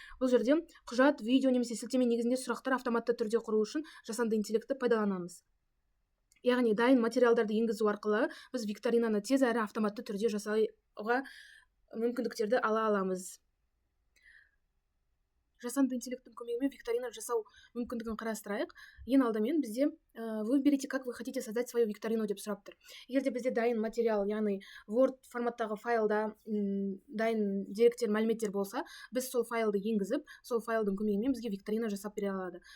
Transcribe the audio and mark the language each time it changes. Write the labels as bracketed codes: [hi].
[kk] Бұл жерде құжат, видео немесе сілтеме негізінде сұрақтар автоматты түрде құру үшін жасанды интеллектті пайдаланамыз. Яғни дайын материалдарды енгізу арқылы біз викторинаны тез әрі автоматты түрде жасауға мүмкіндіктерді ала аламыз. Жасанды интеллекттің көмегімен викторина жасау мүмкіндігін қарастырайық. Ең алдымен бізде [ru] выберите, как вы хотите создать свою викторину [kk] деп сұрап тұр. Егер де бізде дайын материал, яғни Word форматтағы файлда дайын деректер, мәліметтер болса, біз сол файлды енгізіп, сол файлдың көмегімен бізге викторина жасап бере алады.